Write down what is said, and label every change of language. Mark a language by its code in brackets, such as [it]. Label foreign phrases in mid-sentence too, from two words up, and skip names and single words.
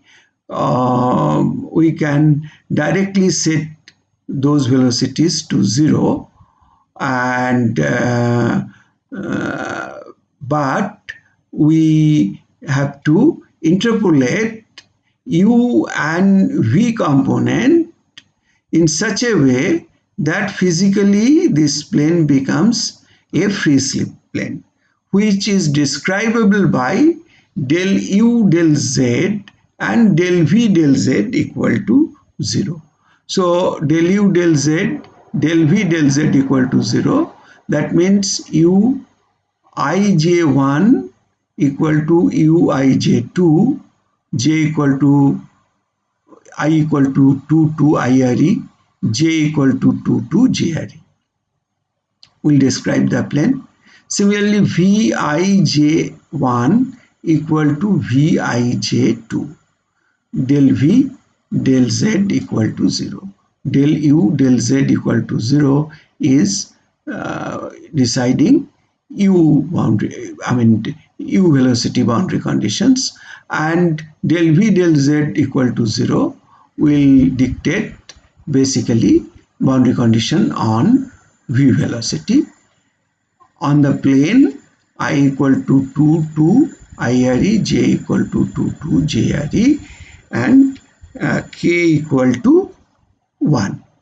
[en] We can directly set those velocities to 0, and but we have to interpolate u and v component in such a way that physically this plane becomes a free slip plane, which is describable by del u del z and del v del z equal to 0. So del u del z, del v del z equal to 0. That means u ij1 equal to u ij2, j equal to I equal to 2 to IRE, j equal to 2 to JRE. We'll describe the plane. Similarly, Vij1 equal to Vij2, del v del z equal to 0. Del u del z equal to 0 is deciding u boundary, u velocity boundary conditions, and del v del z equal to 0 will dictate basically boundary condition on v velocity. On the plane, I equal to 2 to IRE, j equal to 2 to JRE, and k equal to 1.